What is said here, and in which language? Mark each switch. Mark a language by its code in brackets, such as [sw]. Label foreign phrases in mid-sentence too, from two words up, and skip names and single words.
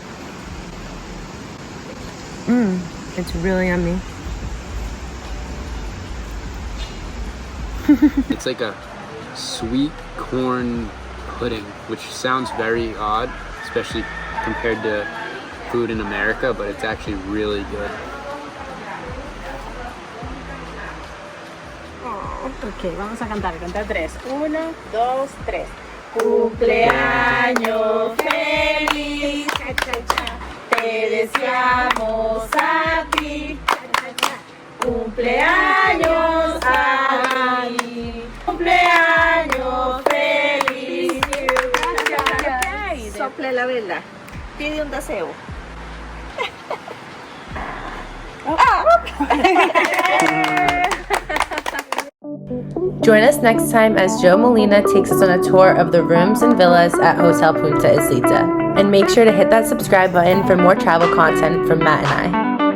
[en] It's really yummy. It's like a sweet corn pudding, which sounds very odd, especially compared to food in America, but it's actually really good. [es] Ok, vamos a cantar 3. 1, 2, 3. Cumpleaños feliz, cha, cha, cha. Te deseamos a ti, cha, cha, cha. Cumpleaños a ti. Cumpleaños feliz. Sople la vela. Pide un deseo. [en] Join us next time as Joe Molina takes us on a tour of the rooms and villas at Hotel Punta Islita. And make sure to hit that subscribe button for more travel content from Matt and I.